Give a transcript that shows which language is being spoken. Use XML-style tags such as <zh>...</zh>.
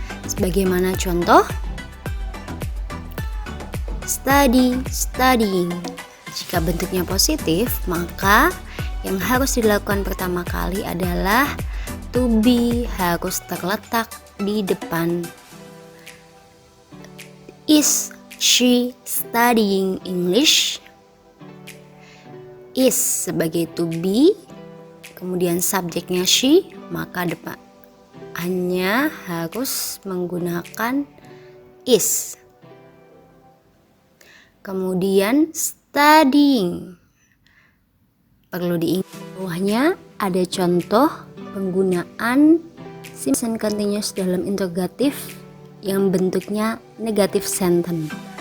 <id>Sebagaimana contoh, study, studying. Jika bentuknya positif, maka yang harus dilakukan pertama kali adalah to be harus terletak di depan.</id> <en>Is she studying English?</en> <id>Is sebagai to be, kemudian subjeknya she, maka depannya harus menggunakan is. Kemudian studying. Perlu diingat bawahnya ada contoh penggunaan present continuous dalam interrogatif yang bentuknya negative sentence.</id>